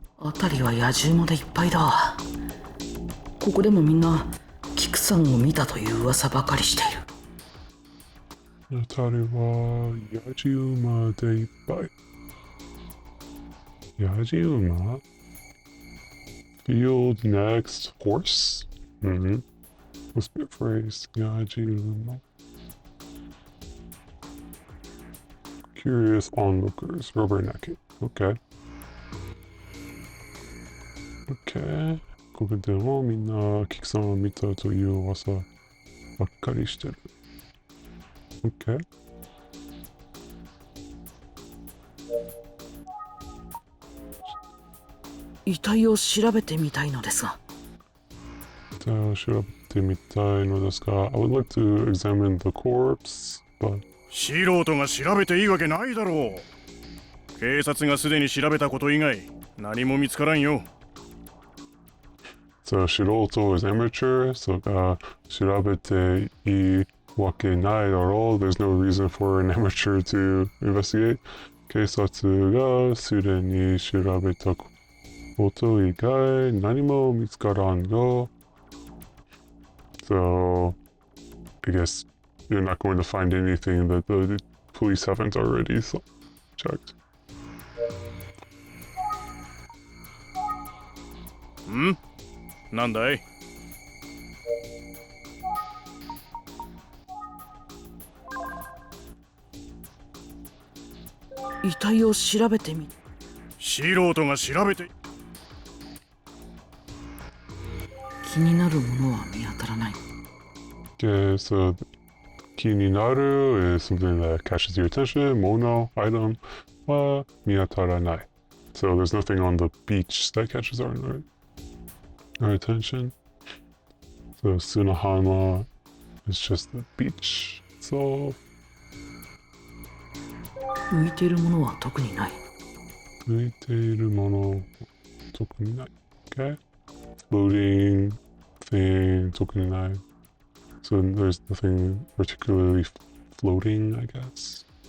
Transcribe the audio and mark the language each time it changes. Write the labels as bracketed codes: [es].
[ja] 辺りは野獣馬でいっぱいだ。ここでもみんなキクさんを見たという噂ばかりしている。辺りは野獣馬でいっぱい。 [en] 野獣馬 Field next horse? Must be a phrase. Yajiruma. Curious onlookers. Rubbernecking. Okay. Okay. [ja] ここでもみんなキクさんを見たという噂ばっかりしてる。 [en] Okay. [ja] 遺体を調べてみたいのですが。調べてみたいのですが、 [en] I would like to examine the corpse, but [ja] 素人が調べていいわけないだろう。警察がすでに調べたこと以外何も見つからんよ。 [en] So 素人 is amateur, so [ja] 調べていいわけないだろう。 [en] There's no reason for an amateur to investigate. [ja] 警察がすでに調べたこと以外何も見つからんよ。 [en] So I guess you're not going to find anything that the police haven't already checked. [ja] ん？なんだい？遺体を調べてみ。素人が調べて。気になるものは見当たらない。 [en] Okay, so kininaru is something that catches your attention. Mono, item, miyataranai. So there's nothing on the beach that catches our attention. So Sunahama is just the beach itself. [ja] 浮いているものは特にない。浮いているもの特にない。 [en] Okay. Floating thing [ja] 特にない。 [en] So there's nothing particularly floating, I guess.